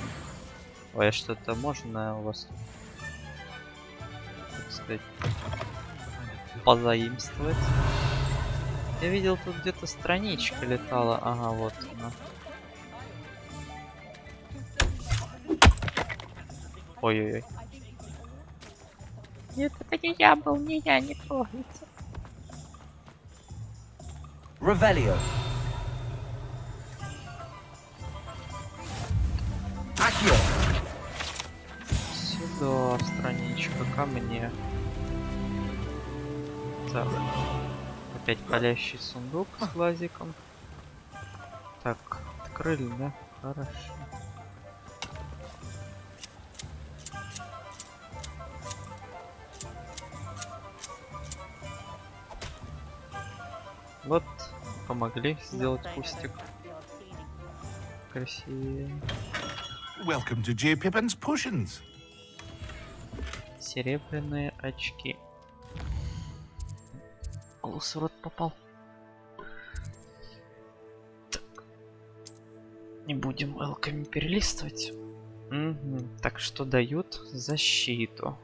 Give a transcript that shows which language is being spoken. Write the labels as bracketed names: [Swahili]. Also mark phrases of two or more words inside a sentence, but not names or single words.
[Russian] Ой, а что-то можно у вас, так сказать, позаимствовать? Я видел, тут где-то страничка летала. Ага, вот она. Ой-ой-ой. Нет, это не я был, не я, не трогайте. Revelio. Accio. Сюда страничка ко мне. Так. Опять палящий сундук с глазиком. Так, открыли, да? Хорошо. Вот, помогли сделать кустик красивее. [English] Welcome to J. Pippin's Potions. [Russian] Серебряные очки. Волос в рот попал. Так. Не будем элками перелистывать. Угу. Так, что дают? Защиту.